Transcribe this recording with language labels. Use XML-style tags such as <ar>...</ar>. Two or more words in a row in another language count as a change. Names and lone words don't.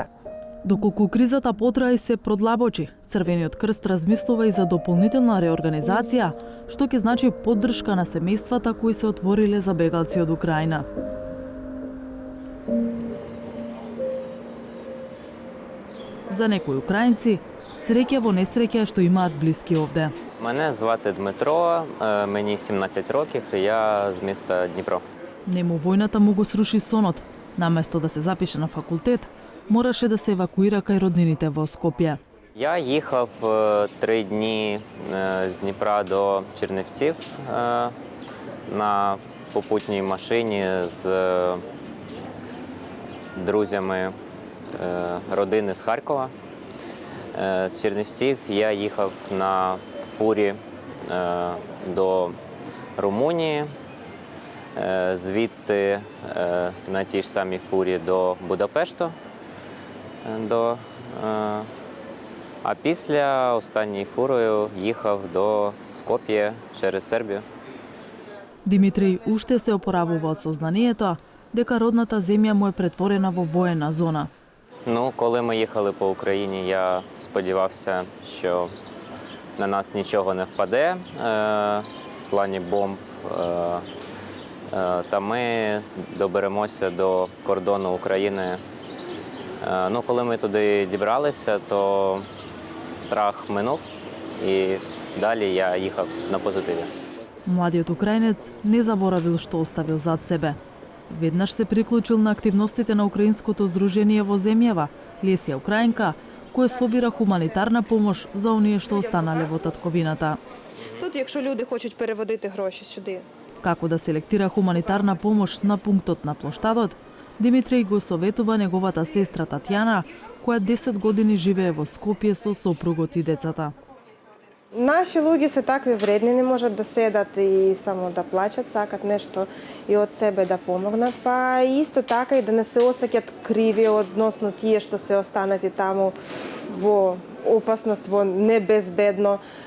<mk>Доколку кризата потрае и се продлабочи, Црвениот крст размислува и за дополнителна реорганизација, што ќе значи поддршка на семејствата кои се отвориле за бегалци од Украина. За некои украинци, среќа во несреќа е што имаат блиски овде.</mk> <uk>Мене звати Дмитро, мені 17 років і я з міста Дніпро.</uk> <mk>Нему војната му го сруши сонот. Наместо да се запише на факултет, мораше да се евакуира кај роднините во Скопје.</mk> <uk>Я їхав 3 дні з Дніпра до Чернівців на попутній машині з друзями родини з Харкова. З Чернівців я їхав на фурі до Румунії, звідти на тій ж самій фурі до Будапешту, а після останньою фурою їхав до Скопје через Сербію.</uk> <mk>Димитриј уште се опоравува од сознанието дека родната земја му е претворена во воена зона.</mk> <uk>Ну, коли ми їхали по Україні, я сподівався, що на нас нічого не впаде в плані бомб. Та ми доберемося до кордону України. Ну, коли ми туди дібралися, то страх минув і далі я їхав на позитиві.</uk> <mk>Младиот украинец не заборавил што оставил зад себе. Веднаш се приклучил на активностите на Украинското здружение во земјава, Лесија Украинка, кое собира хуманитарна помош за оние што останале во татковината.</mk> <uk>Тут, якщо люди хочуть переводити гроші сюди.</uk> <mk>Како да селектира хуманитарна помош на пунктот на плоштадот, Димитриј го советува неговата сестра Татјана, која 10 години живее во Скопје со сопругот и децата. Наші луѓе се такви вредни, не можат да седат и само да плачат, сакат нешто и од себе да помогнат, па исто така и да не се осеќат криви односно тие што се останати таму во опасност, во небезбедно.</mk>